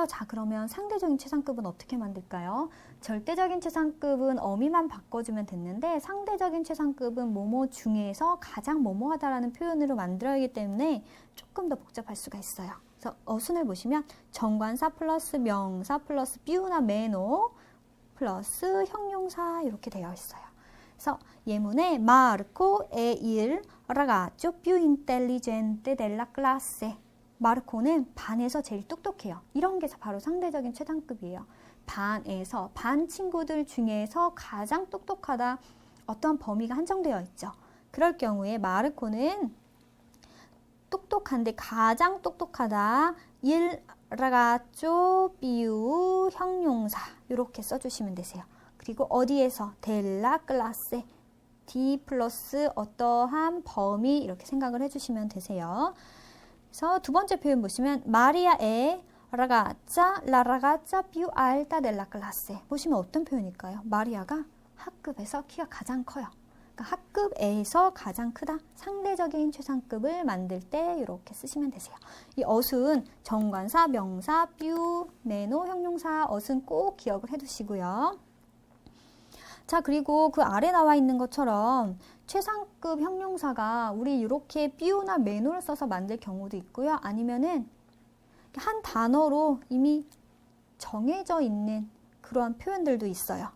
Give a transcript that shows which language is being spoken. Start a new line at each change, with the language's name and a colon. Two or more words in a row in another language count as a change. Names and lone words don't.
Korean: 자, 그러면 상대적인 최상급은 어떻게 만들까요? 절대적인 최상급은 어미만 바꿔주면 됐는데 상대적인 최상급은 뭐뭐 중에서 가장 뭐뭐하다라는 표현으로 만들어야 하기 때문에 조금 더 복잡할 수가 있어요. 그래서 어순을 보시면 정관사 플러스 명사 플러스 비유나 매너 플러스 형용사 이렇게 되어 있어요. 그래서 예문에
Italian: Marco è il ragazzo più intelligente della classe.
Korean: 마르코는 반에서 제일 똑똑해요. 이런 게 바로 상대적인 최상급이에요. 반에서, 반 친구들 중에서 가장 똑똑하다. 어떤 범위가 한정되어 있죠. 그럴 경우에 마르코는 똑똑한데 가장 똑똑하다.
Italian: il ragazzo più
Korean: 형용사 이렇게 써주시면 되세요. 그리고 어디에서?
Italian: della classe.
Korean: D 플러스 어떠한 범위 이렇게 생각을 해주시면 되세요. 그래서 두 번째 표현 보시면
Italian: Maria è la ragazza più alta della classe.
Korean: 보시면 어떤 표현일까요? 마리아가 학급에서 키가 가장 커요. 그러니까 학급에서 가장 크다. 상대적인 최상급을 만들 때 이렇게 쓰시면 되세요. 이 어순 정관사, 명사,
Italian: più, meno,
Korean: 형용사 어순 꼭 기억을 해두시고요. 자, 그리고 그 아래 나와 있는 것처럼 최상급 형용사가 우리 이렇게 삐우나 매노를 써서 만들 경우도 있고요. 아니면은 한 단어로 이미 정해져 있는 그런 표현들도 있어요.